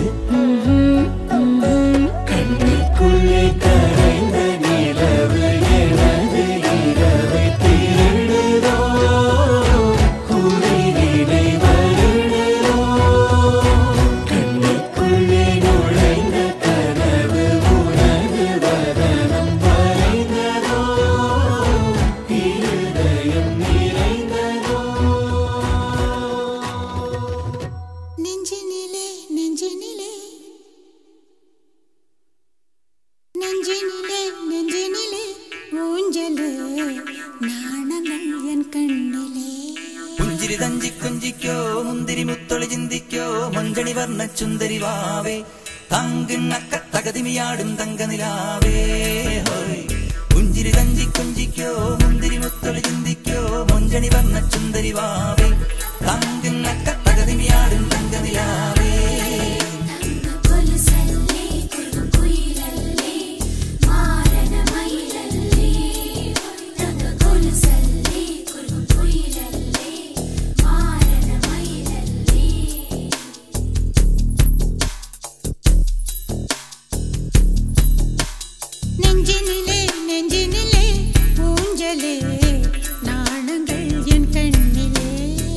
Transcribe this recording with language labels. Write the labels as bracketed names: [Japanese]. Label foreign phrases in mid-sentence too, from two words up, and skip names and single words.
[Tamil] கண்ணுக்குள்ளே கரைந்த நிலவு எனது இரவை திருடுதோ உயிரினை வருடுதோ கண்ணுக்குள்ளே நுழைந்த கனவு உனது வதனம் வரைந்ததோ இருதயம் நிறைந்ததோ நெஞ்சினிலே நெஞ்சினிலே நெஞ்சினிலே நெஞ்சினிலே ஊஞ்சலே நாணங்கள் என் கண்ணிலே [Malayalam] പുഞ്ചിരി തഞ്ചി കൊഞ്ചിക്കോ മുന്തിരി മുത്തൊളി ചിന്തിക്കോ മഞ്ചണി വർണ്ണ ചുന്ദരി വാവേ തങ്കിണ്ണക്ക തകതിമിയാടും തങ്കനിലാവേ ഹോയ് പുഞ്ചിരി തഞ്ചി കൊഞ്ചിക്കോ മുന്തിരി മുത്തൊളി ചിന്തിക്കോ മഞ്ചണി വർണ്ണ ചുന്ദരി വാവേ തങ്കിണ്ണക്ക തകതിമിയാടും തങ്കനിലാവേ [Tamil] கொலுசல்லே குயிலல்லே மாரண மயிலல்லே தங்க கொலுசல்லே குயிலல்லே மாரண மயிலல்லே நெஞ்சினிலே நெஞ்சினிலே ஊஞ்சலே நாணங்கள் என் கண்ணிலே